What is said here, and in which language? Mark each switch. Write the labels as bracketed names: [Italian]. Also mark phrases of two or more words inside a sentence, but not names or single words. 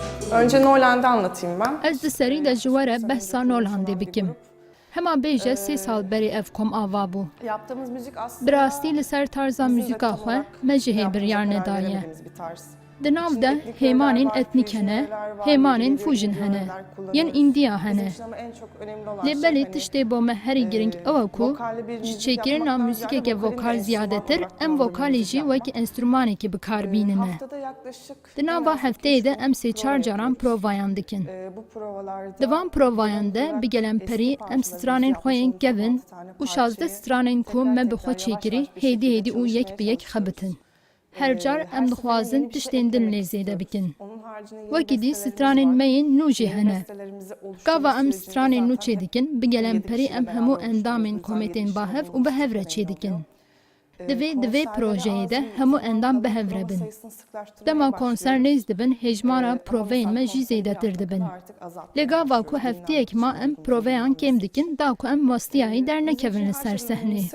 [Turkish] Önce Noland'ı anlatayım ben. [Kurdish] Ez di serî de ji we re behsa Nolandê bikim. Hema bêje 3 sal berê ev kom ava bû. [Turkish] Yaptığımız müzik aslında [Kurdish] Bi rastî li ser tarza [Turkish] bizim de [Kurdish] müzika [Turkish] tam [Kurdish] xwe [Turkish] olarak [Kurdish] me ji hê [Turkish] yaptığımıza [Kurdish] biryar [Turkish] karar [Kurdish] nedaye. [Turkish] veremediğimiz bir tarz. [Kurdish] Di nav de [Turkish] İçinde etnik öğeler [Kurdish] hêmanên [Turkish] var, [Kurdish] etnîk füjin hene, [Turkish] öğeler var, [Kurdish] hêmanên [Turkish] yeni [Kurdish] fûjin [Turkish] geliyor, [Kurdish] hene, [Turkish] öğeler kullanıyoruz. [Kurdish] yên Îndiya [Turkish] Bizim [Kurdish] hene. [Turkish] için ama en çok önemli olan [Kurdish] Lê [Turkish] şey [Kurdish] belê [Turkish] hani, [Kurdish] tiştê bo me herî giring ew e ku [Turkish] vokalli bir [Kurdish] ji [Turkish] müzik [Kurdish] çêkirina [Turkish] yapmaktan ziyade [Kurdish] muzîkeke [Turkish] vokalin de [Kurdish] vokal [Turkish] enstrüman ziyadetir, olarak [Kurdish] em [Turkish] kullanılan [Kurdish] vokalê [Turkish] müzik [Kurdish] jî [Turkish] yapmak. [Kurdish] wekî enstrümanekî bikarbînine. [Turkish] Haftada yaklaşık [Kurdish] Di nava hefteyê de em sê çar caran provayan dikin. [Turkish] bu provalarda [Kurdish] Di van provayan de bi gelemperî em stranên xwe yên kevin û 16 stranên ku me bi xwe çêkirî hêdî hêdî û yek bi yek xebitin. Her car em dixwazin tiştên din lê zêde bikin. Wekî dî stranên me yên nû jî hene. Gava em stranên nû çê dikin, bi gelemperî em hemû endamên komêtên bahev û bi hev re çê dikin. Di vê projeyê de hemû endam bi hev re bin. Dema konser nêz dibin, hejmara proveyên me jî zêdetir dibin. Lê gava ku hefteyek ma em proveyan kêm dikin, da ku em wastiyayî dernekevin li ser sehnê.